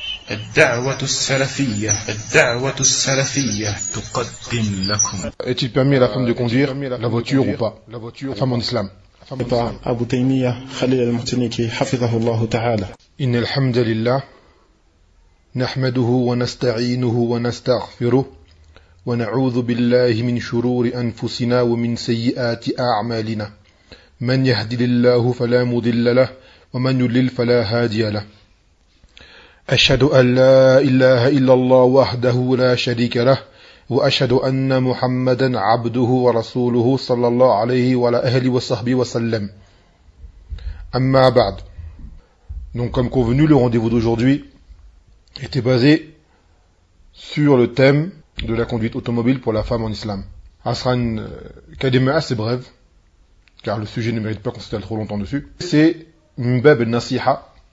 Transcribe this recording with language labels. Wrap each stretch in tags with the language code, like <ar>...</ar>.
<ar>الدعوة السلفية الدعوة السلفية تقدم لكم.</ar> <fr>Est-il permis à la femme de conduire la voiture ou pas? La voiture, femme en islam.</fr> <ar>Abu Taymiyyah Khalil al-Mutaniki hafidhahu Allah ta'ala. Inna alhamda lillah nahmaduhu wa nasta'inuhu wa nastaghfiruh wa na'udhu billahi min shururi anfusina wa min sayyiati a'malina. من يهدي الله فلا مضل له ومن يضلل فلا هادي له أشهد أن لا إله إلا الله وحده لا شريك له وأشهد أن محمدا عبده ورسوله صلى الله عليه وعلى أهله وصحبه وسلم أما بعد.</ar> <fr>Donc comme convenu, le rendez-vous d'aujourd'hui était basé sur le thème de la conduite automobile pour la femme en islam. Asra une kalima assez brève, car le sujet ne mérite pas qu'on s'étale trop longtemps dessus. C'est Mbab al-Nasiha.</fr>